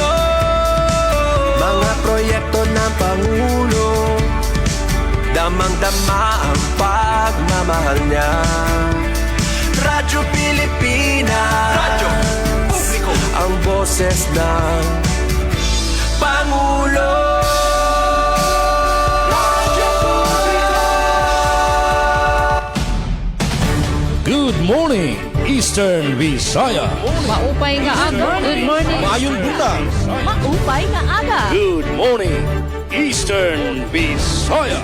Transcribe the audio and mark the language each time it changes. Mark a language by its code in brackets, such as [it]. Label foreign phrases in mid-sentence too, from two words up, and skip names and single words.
[tl] Mga proyekto ng Pangulo, damang-dama ang pagmamahal niya. Radyo Pilipinas, radyo publiko, ang boses ng Pangulo. Radyo publiko. [en] Good morning, Eastern Visaya. [war] Maupay nga aga. [en] Good morning. [war] Mayong bulan. Maupay nga aga. [en] Good morning, Eastern Visaya.